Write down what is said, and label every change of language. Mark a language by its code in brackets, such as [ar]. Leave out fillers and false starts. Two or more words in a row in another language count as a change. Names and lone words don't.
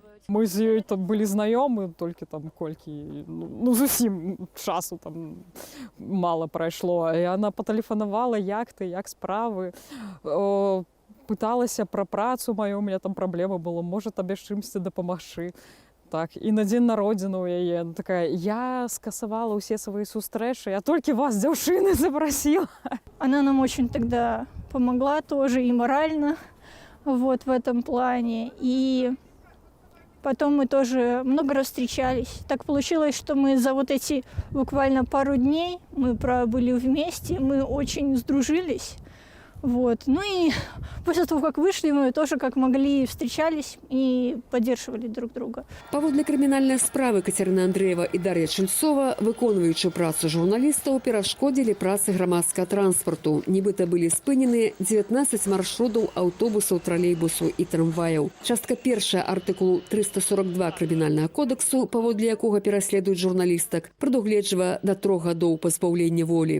[be] Мы з ёй там былі знаёмы толькі там колькі, зусім часу там мала прайшло. І яна патэлефанавала, як ты, як справы. Пыталася пра працу маю, у мяне там праблема была, можа табе з чымсьці дапамагчы. Так, і на дзень народзіны ў яе такая: я скасавала ўсе свае сустрэчы, я толькі вас, дзяўчыны, [ru] запросила. Она нам очень тогда помогла тоже и морально, вот в этом плане. И Потом мы тоже много раз встречались. Так получилось, что мы за вот эти буквально пару дней мы пробыли вместе, мы очень сдружились. Вот. Ну и после того, как вышли, мы тоже как могли встречались и поддерживали друг друга. [be] Паводле крымінальнай справы Кацярына Андрэева і Дар'я Чульцова, выконваючы працу журналістаў, перашкодзілі працы грамадскага транспарту. Нібыта былі спынены 19 маршрутаў аўтобусаў, тралейбусаў і трамваяў. Частка першая артыкулу 342 крымінальнага кодексу, паводле якога пераследуюць журналістак, прадугледжвае да 3 гадоў пазбаўлення волі.